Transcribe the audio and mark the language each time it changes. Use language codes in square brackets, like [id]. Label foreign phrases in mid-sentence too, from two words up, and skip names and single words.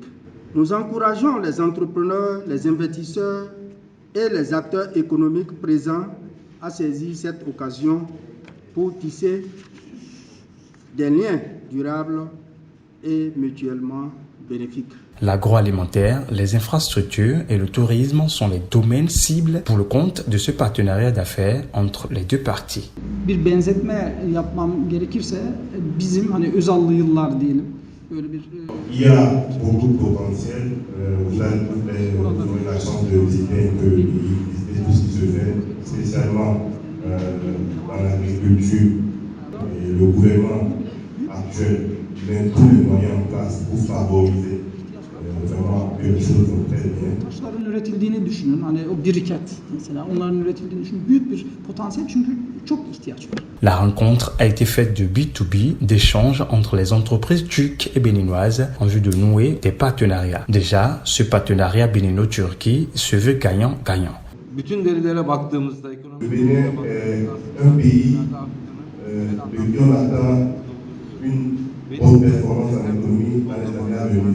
[fr] Nous encourageons les entrepreneurs, les investisseurs et les acteurs économiques présents à saisir cette occasion pour tisser des liens durables et mutuellement bénéfiques. L'agroalimentaire, les infrastructures et le tourisme sont les domaines cibles pour le compte de ce partenariat d'affaires entre les deux parties. [tr] Bir benzetme yapmam gerekirse bizim hani Özallı yıllar diyelim. [fr] Il y a beaucoup de potentiel. Vous avez la chance de visiter un peu visiter tout ce qui se fait, spécialement dans l'agriculture. Et le gouvernement actuel met tous les moyens en place pour favoriser vraiment que les choses vont très bien. [tr] Taşların üretildiğini düşünün. Hani o biriket mesela onların üretildiğini düşünün. Büyük bir potansiyel çünkü çok ihtiyaç var. [fr] La rencontre a été faite de B2B, d'échanges entre les entreprises turques et béninoises en vue de nouer des partenariats. Déjà, ce partenariat bénino-turquie se veut gagnant-gagnant. Le Bénin est un pays qui atteint une bonne performance en économie dans les années à venir.